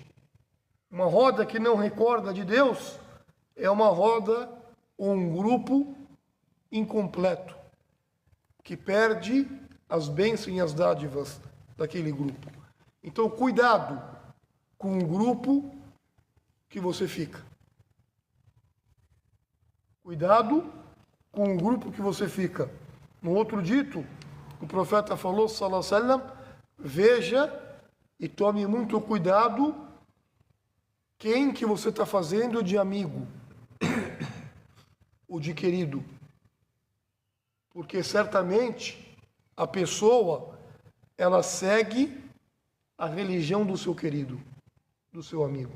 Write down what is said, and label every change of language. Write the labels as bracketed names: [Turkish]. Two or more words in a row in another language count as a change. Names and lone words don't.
[Portuguese] Uma roda que não recorda de Deus é uma roda ou um grupo incompleto, que perde as bênçãos e as dádivas daquele grupo. Então, cuidado com o grupo que você fica. Cuidado com o grupo que você fica. No outro dito, o profeta falou, [Arabic] صلى الله عليه وسلم, [Portuguese] veja e tome muito cuidado quem que você está fazendo de amigo ou de querido. Porque certamente a pessoa, ela segue a religião do seu querido, do seu amigo.